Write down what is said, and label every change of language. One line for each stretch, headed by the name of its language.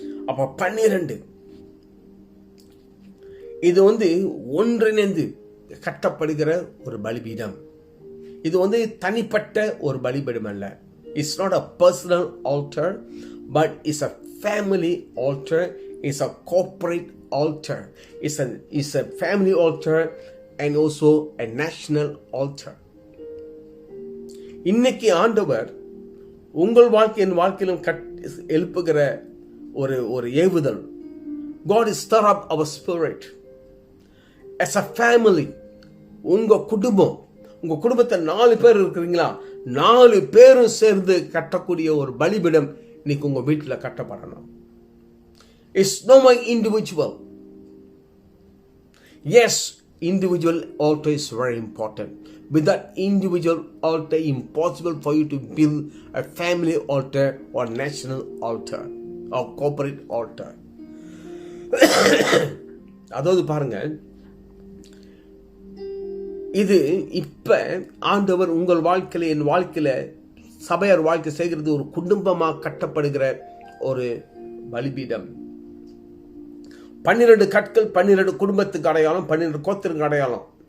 Tamil: அப்ப 12 இது ஒன்றிணைந்து கட்டப்படுகிற ஒரு பலிபீடம். இது தனிப்பட்ட ஒரு பலிபீடம் அல்ல.
English: It's not a personal altar, but it's a family altar, it's a corporate altar. It's a family altar and also a national altar.
Tamil: இன்னைக்கு ஆண்டவர் உங்கள் வாழ்க்கையின் வாழ்க்கையிலும் எழுப்புகிற ஒரு ஏவுதல்.
English: God is stir up our spirit as a family.
Tamil: உங்க குடும்பத்தை 4 பேர் இருக்கிறீங்களா, 4 பேரும் சேர்ந்து கட்டக்கூடிய ஒரு பலிபீடம் இன்னைக்கு உங்க வீட்டில் கட்டப்படணும்.
English: It's no more individual. Yes, individual altar is very important. With that individual altar, impossible for you to build a family altar or national altar or corporate altar.
Tamil: அதாவது பாருங்க, இது இப்ப ஆண்டவர் உங்கள் வாழ்க்கையில, என் வாழ்க்கையில, சபையார் வாழ்க்கை செய்கிறது ஒரு குடும்பமாக கட்டப்படுகிற ஒரு பலிபீடம். 12 கற்கள் 12 குடும்பத்துக்கு அடையாளம், 12 கோத்திரத்துக்கு அடையாளம்.